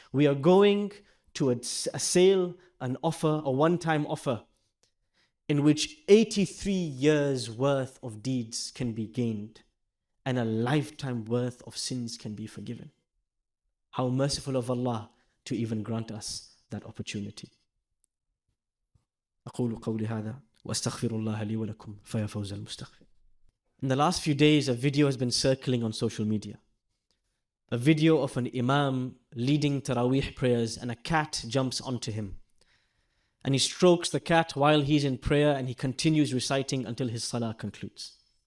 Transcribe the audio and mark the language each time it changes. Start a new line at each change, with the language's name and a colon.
English: We are going to a sale, an offer, a one-time offer, in which 83 years worth of deeds can be gained and a lifetime worth of sins can be forgiven. How merciful of Allah to even grant us that opportunity.
Arabic: أقول قولي هذا وأستغفر الله لي ولكم فيا فوز المستغفر.
English: In the last few days, a video has been circling on social media. A video of an imam leading Taraweeh prayers, and a cat jumps onto him. And he strokes the cat while he's in prayer, and he continues reciting until his salah concludes.